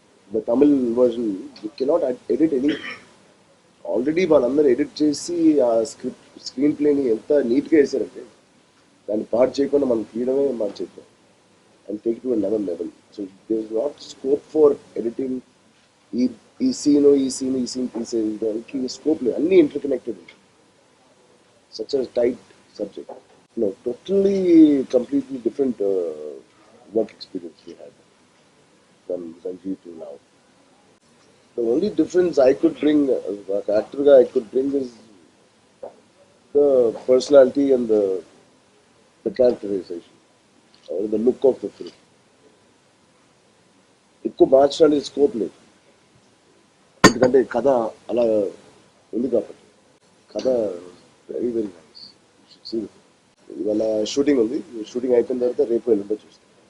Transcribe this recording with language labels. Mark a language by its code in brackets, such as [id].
[en] The Tamil version, you cannot edit anything. [te] Already వాళ్ళందరూ edit చేసి ఆ స్క్రీన్ ప్లేని ఎంత నీట్గా వేసారంటే దాన్ని పాడు చేయకుండా మనం తీయడమే మనం చెప్పాం [en] And take to another level. So there is not scope for editing. [te] ఈ సీన్ తీసేదానికి స్కోప్ లేదు, అన్నీ ఇంటర్కనెక్టెడ్. [en] Such a tight subject. No, totally, completely different work experience we had from Sanjeev to now. The only difference I could bring, as an actor I could bring, is the personality and the characterization or the look of the film. [te] ఎక్కువ మార్చడానికి scope లేదు, ఎందుకంటే కథ అలా ఉంది కాబట్టి. కథ [en] Very very nice. [te] ఇవాళ షూటింగ్ ఉంది, షూటింగ్ అయిపోయిన తర్వాత రేపు ఎల్లుండో చూస్తాం.